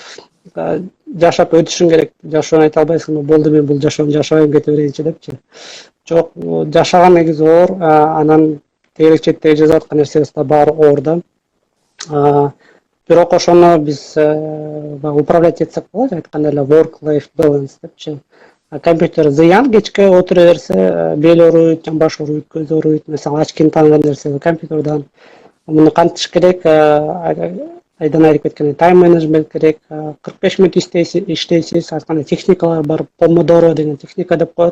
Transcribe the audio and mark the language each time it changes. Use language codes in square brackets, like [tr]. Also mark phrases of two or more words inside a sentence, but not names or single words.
[ky] Жашап өтүшүң керек. Жашоону айта албайсың, болду мен бул жашоону жашабайм, кете берейинчи депчи. Жок, жашаган негизи оор, анан тегерек четтеги жазып аткан нерсебиз да баары оор да. Бирок ошону биз управлять этсек болот, айтканда эле [en] work-life balance [ky] депчи. Компьютер зыян, кечке отура берсе, бел ооруйт, баш ооруйт, көз ооруйт. Мисалы, очкини таанган нерсе компьютерден. Муну кантыш керек? Айдан айтып кеткендей, [en] time management [ky] керек. 45 мүнөт иштейсиз, айтканда техникалар бар, помодоро деген техника деп коет.